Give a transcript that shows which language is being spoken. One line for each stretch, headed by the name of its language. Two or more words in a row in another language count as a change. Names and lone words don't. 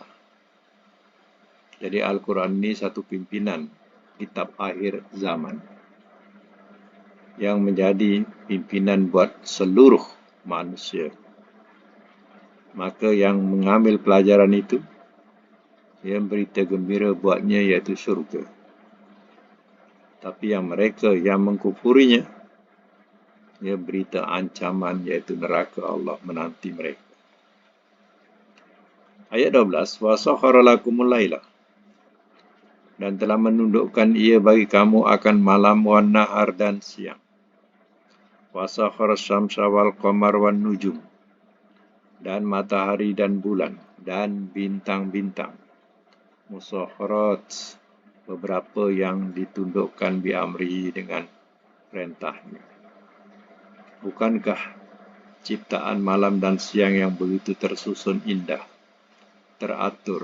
Malay: Jadi Al-Quran ini satu pimpinan kitab akhir zaman yang menjadi pimpinan buat seluruh manusia. Maka yang mengambil pelajaran itu, yang berita gembira buatnya iaitu syurga. Tapi yang mereka yang mengkufurinya, ia berita ancaman iaitu neraka Allah menanti mereka. Ayat 12,
Arabic: وسخر لكم الليل,
Malay: dan telah menundukkan ia bagi kamu akan malam
Arabic: والنهار
Malay: dan siang.
Arabic: وسخر الشمس والقمر والنجوم,
Malay: dan matahari dan bulan dan bintang-bintang. Musakharat, beberapa yang ditundukkan
Arabic: بأمره
Malay: dengan perintahnya. Bukankah ciptaan malam dan siang yang begitu tersusun indah, teratur?